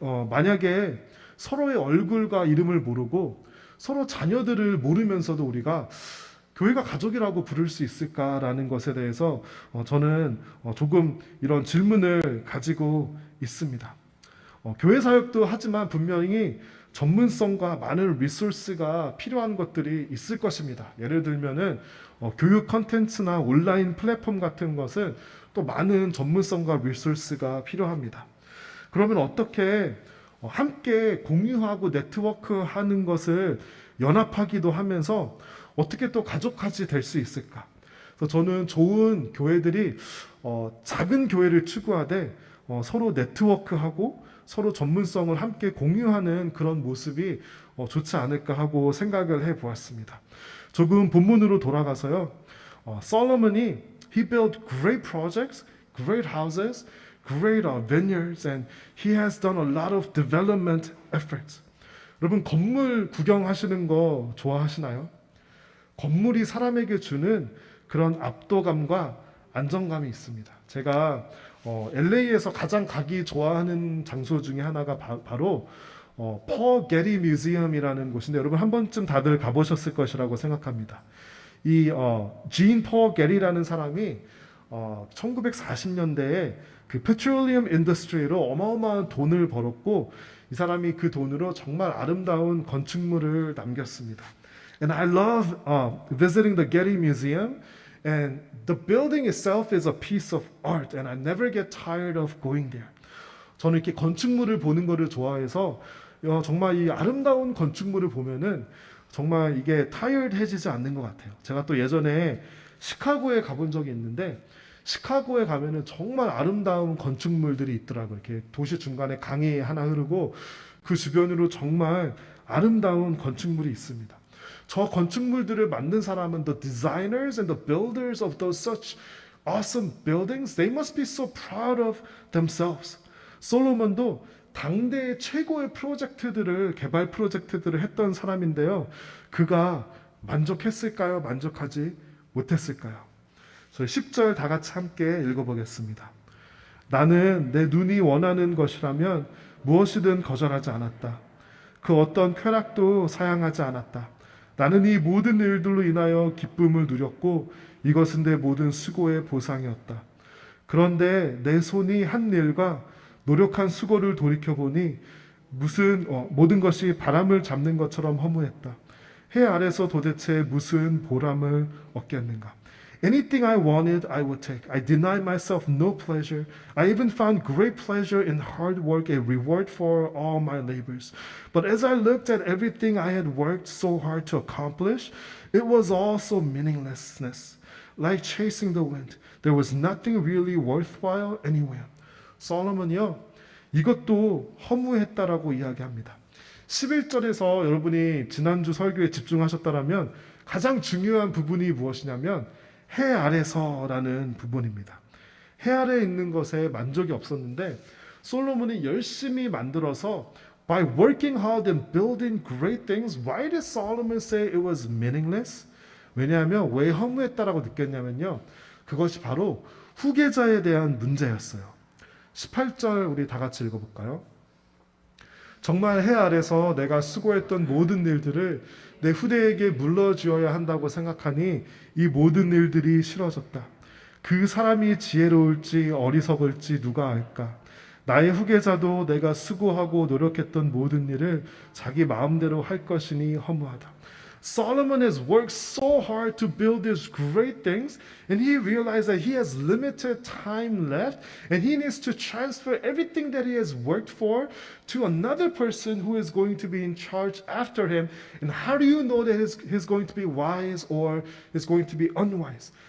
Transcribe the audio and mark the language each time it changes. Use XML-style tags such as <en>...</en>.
<ko>만약에 서로의 얼굴과 이름을 모르고 서로 자녀들을 모르면서도 우리가 교회가 가족이라고 부를 수 있을까라는 것에 대해서 저는 조금 이런 질문을 가지고 있습니다. 교회 사역도 하지만 분명히 전문성과 많은 리소스가 필요한 것들이 있을 것입니다. 예를 들면은 교육 컨텐츠나 온라인 플랫폼 같은 것은 또 많은 전문성과 리소스가 필요합니다. 그러면 어떻게 함께 공유하고 네트워크하는 것을 연합하기도 하면서 어떻게 또 가족같이 될 수 있을까? 그래서 저는 좋은 교회들이 작은 교회를 추구하되 서로 네트워크하고 서로 전문성을 함께 공유하는 그런 모습이 좋지 않을까 하고 생각을 해보았습니다. 조금 본문으로 돌아가서요.</ko> <en>솔로몬이 he built great projects, great houses, great vineyards, and he has done a lot of development efforts.</en> <ko>여러분 건물 구경하시는 거 좋아하시나요? 건물이 사람에게 주는 그런 압도감과 안정감이 있습니다. 제가 LA에서 가장 가기 좋아하는 장소 중에 하나가 바로 퍼 게리 뮤지엄이라는 곳인데 여러분 한 번쯤 다들 가보셨을 것이라고 생각합니다. 이 진 퍼 게리라는 사람이 1940년대에 그 페트롤리엄 인더스트리로 어마어마한 돈을 벌었고 이 사람이 그 돈으로 정말 아름다운 건축물을 남겼습니다.</ko> <en>And I love visiting the Getty Museum. And the building itself is a piece of art, and I never get tired of going there.</en> <ko>저는 이렇게 건축물을 보는 것을 좋아해서 정말 이 아름다운 건축물을 보면은 정말 이게 타이어드해지지 않는 것 같아요. 제가 또 예전에 시카고에 가본 적이 있는데 시카고에 가면은 정말 아름다운 건축물들이 있더라고요. 이렇게 도시 중간에 강이 하나 흐르고 그 주변으로 정말 아름다운 건축물이 있습니다. 저 건축물들을 만든 사람은</ko> <en>the designers and the builders of those such awesome buildings, they must be so proud of themselves.</en> <ko>솔로몬도 당대의 최고의 프로젝트들을 개발 프로젝트들을 했던 사람인데요. 그가 만족했을까요? 만족하지 못했을까요? 저희 10절 다 같이 함께 읽어보겠습니다. 나는 내 눈이 원하는 것이라면 무엇이든 거절하지 않았다. 그 어떤 쾌락도 사양하지 않았다. 나는 이 모든 일들로 인하여 기쁨을 누렸고 이것은 내 모든 수고의 보상이었다. 그런데 내 손이 한 일과 노력한 수고를 돌이켜보니 모든 것이 바람을 잡는 것처럼 허무했다. 해 아래서 도대체 무슨 보람을 얻겠는가?</ko> <en>Anything I wanted, I would take. I denied myself no pleasure. I even found great pleasure in hard work, a reward for all my labors. But as I looked at everything I had worked so hard to accomplish, it was all so meaninglessness, like chasing the wind. There was nothing really worthwhile anywhere.</en> <ko>솔로몬이요, 이것도 허무했다라고 이야기합니다. 11절에서 여러분이 지난주 설교에 집중하셨다면 가장 중요한 부분이 무엇이냐면 해 아래서라는 부분입니다. 해 아래에 있는 것에 만족이 없었는데 솔로몬이 열심히 만들어서</ko> <en>by working hard and building great things, why did Solomon say it was meaningless?</en> <ko>왜냐하면 왜 허무했다라고 느꼈냐면요. 그것이 바로 후계자에 대한 문제였어요. 18절 우리 다 같이 읽어볼까요? 정말 해 아래서 내가 수고했던 모든 일들을 내 후대에게 물러주어야 한다고 생각하니 이 모든 일들이 싫어졌다. 그 사람이 지혜로울지 어리석을지 누가 알까? 나의 후계자도 내가 수고하고 노력했던 모든 일을 자기 마음대로 할 것이니 허무하다.</ko> <en>Solomon has worked so hard to build these great things, and he realized that he has limited time left, and he needs to transfer everything that he has worked for to another person who is going to be in charge after him. And how do you know that he's going to be wise or is going to be unwise?</en>